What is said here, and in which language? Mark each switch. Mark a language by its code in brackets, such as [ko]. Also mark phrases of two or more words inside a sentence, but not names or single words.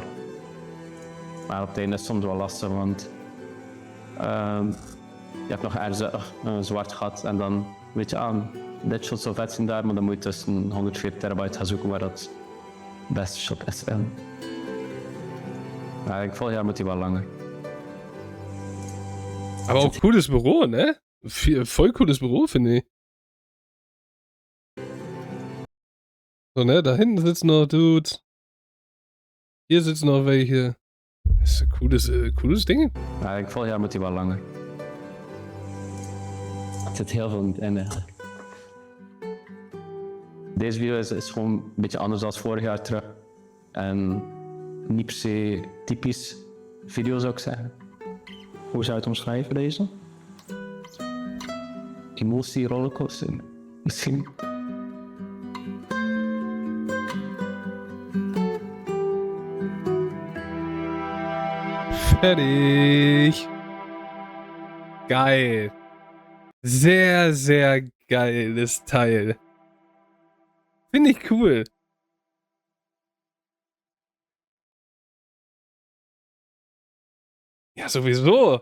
[nl] Maar op het einde is het soms wel lastig, want je hebt nog ergens een zwart gat en dan weet je aan, dit shot zou vet zijn daar, maar dan moet je tussen 140 terabyte gaan zoeken waar dat beste shot is. Ja, ik volgend jaar moet die wel langer. [de] Aber auch cooles Büro, ne? Voll cooles Büro, finde ich. So, ne? Da hinten sitzen noch Dudes. Hier sitzen noch welche. Das ist ein cooles Ding. [nl] Ja, ik volgend jaar moet die wel langer. Er zit heel veel in het einde eigenlijk. Deze video is gewoon een beetje anders dan vorig jaar terug. En niet per se typisch video zou ik zeggen. Hoe zou je het omschrijven, deze? Emotie rollercoaster, misschien. [de] Fertig. Geil. Sehr, sehr geiles Teil. Finde ich cool. Ja, sowieso.